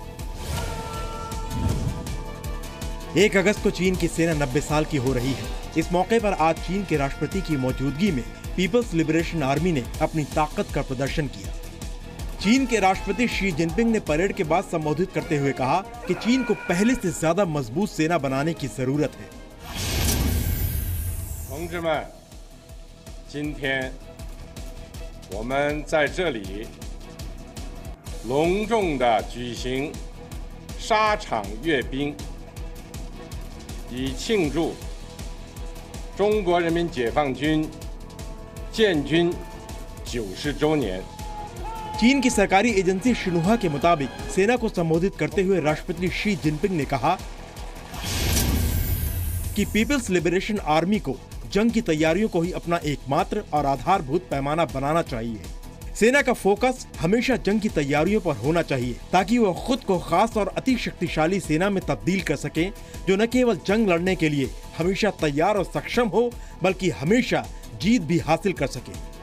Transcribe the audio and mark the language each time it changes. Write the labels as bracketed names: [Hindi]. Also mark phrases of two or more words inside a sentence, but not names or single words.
[Hindi] 1 अगस्त को चीन की सेना 90 साल की हो रही है। इस मौके पर आज चीन के राष्ट्रपति की मौजूदगी में पीपल्स लिबरेशन आर्मी ने अपनी ताकत का प्रदर्शन किया। चीन के राष्ट्रपति शी जिनपिंग ने परेड के बाद संबोधित करते हुए कहा कि चीन को पहले से ज्यादा मजबूत सेना बनाने की जरूरत है। [Chinese] 同志们，今天我们在这里隆重地举行沙场阅兵，以庆祝中国人民解放军建军90周年。 [Hindi] चीन की सरकारी एजेंसी शिन्हुआ के मुताबिक सेना को संबोधित करते हुए राष्ट्रपति शी जिनपिंग ने कहा कि पीपल्स लिबरेशन आर्मी को जंग की तैयारियों को ही अपना एकमात्र और आधारभूत पैमाना बनाना चाहिए। सेना का फोकस हमेशा जंग की तैयारियों पर होना चाहिए ताकि वो खुद को खास और अति शक्तिशाली सेना में तब्दील कर सकें, जो न केवल जंग लड़ने के लिए हमेशा तैयार और सक्षम हो बल्कि हमेशा जीत भी हासिल कर सके।